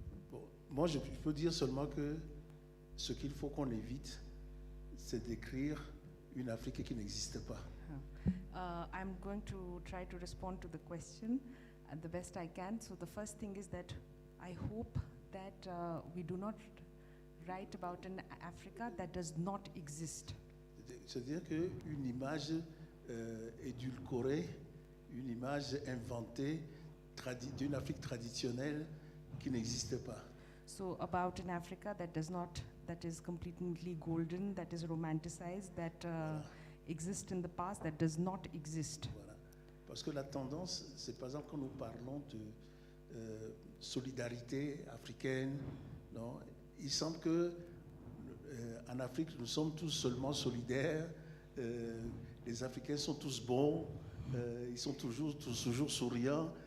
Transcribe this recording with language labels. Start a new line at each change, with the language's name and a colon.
French: Bon, moi, je peux dire seulement que ce qu'il faut qu'on évite, c'est d'écrire une Afrique qui n'existe pas.
English: I'm going to try to respond to the question the best I can. So the first thing is that I hope that we do not write about an Africa that does not exist.
French: C'est-à-dire qu'une image édulcorée, une image inventée d'une Afrique traditionnelle qui n'existe pas.
English: So about an Africa that is completely golden, that is romanticized, that exists in the past, that does not exist.
French: Voilà. Parce que la tendance, c'est par exemple quand nous parlons de solidarité africaine, non, il semble que en Afrique, nous sommes tous seulement solidaires, les Africains sont tous bons, ils sont toujours souriants.